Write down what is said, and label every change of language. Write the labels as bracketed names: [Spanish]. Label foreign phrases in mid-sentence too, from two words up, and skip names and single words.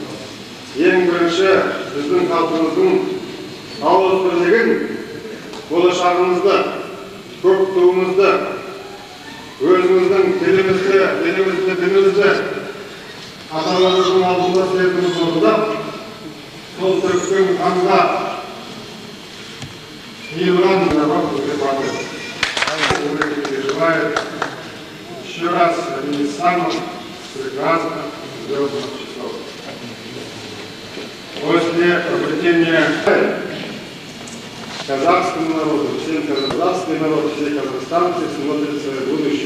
[Kazakh] Ең бірінші біздің халқымыздың ауыз бірлігін, болашағымызды, көк туымызды, өзіміздің тілімізді, дінімізді, дінімізді аталарымыздың алдында сертіміз орындап, сол төккен қанға қиылған әруақ бізге бақыт. [Russian] Желаю еще раз одним из самых прекрасных звездных часов. После обретения казахскому народу, всем казахстанский народ, все казахстанцы смотрят свое будущее.